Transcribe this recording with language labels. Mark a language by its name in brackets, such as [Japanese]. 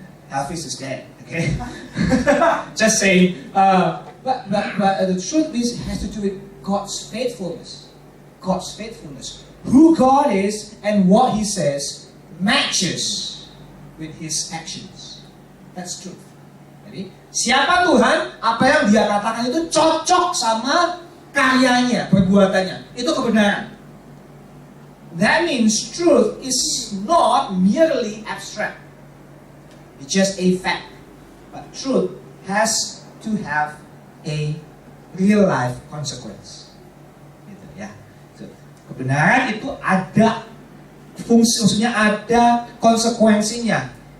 [English] Elvis is dead, okay? Just saying. But the truth is, it has to do with God's faithfulness. God's faithfulness. Who God is and what He says matches with His actions. That's truth. [Indonesian] Jadi, siapa Tuhan, apa yang Dia katakan itu cocok sama karyanya, perbuatannya. Itu kebenaran. [English] That means truth is not merely abstract. It's just a fact. But truth has to have a real life consequence. [Indonesian] Gitu ya. So, kebenaran itu ada fungsi, maksudnya ada konsekuensinya.